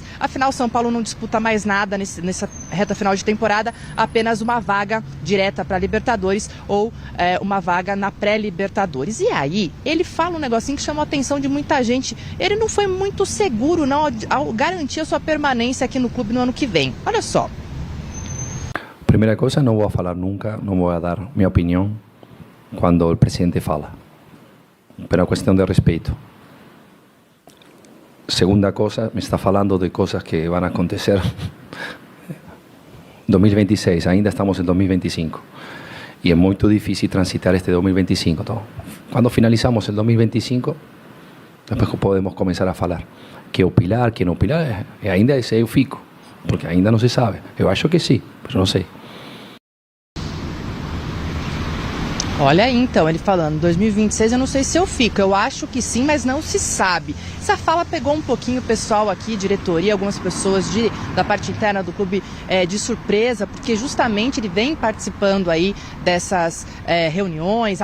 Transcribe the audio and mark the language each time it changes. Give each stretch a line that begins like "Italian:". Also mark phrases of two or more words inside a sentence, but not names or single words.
Portuguese: Afinal, o São Paulo não disputa mais nada nessa reta final de temporada, apenas uma vaga direta para a Libertadores ou uma vaga na pré-Libertadores. E aí, ele fala um negocinho que chamou a atenção de muita gente. Ele não foi muito seguro não, ao garantir a sua permanência aqui no clube no ano que vem. Olha só. Primeira coisa, não vou falar nunca, não vou dar minha opinião quando o presidente fala.
Spanish: Pero cuestión de respeto. Segunda cosa, me está falando de cosas que van a acontecer 2026, ainda estamos en 2025 y es muy difícil transitar este 2025.
Portuguese: Então,
Spanish: cuando finalizamos el 2025, después podemos comenzar a falar que opinar,
Portuguese: que não opinar, ainda esse eu fico, porque ainda não se sabe. Eu acho que sim, mas não sei. Olha aí, então, ele falando, 2026 eu não sei se eu fico, eu acho que sim, mas não se sabe. Essa fala pegou um pouquinho o pessoal aqui, diretoria, algumas pessoas da parte interna do clube de surpresa, porque justamente ele vem participando aí dessas reuniões.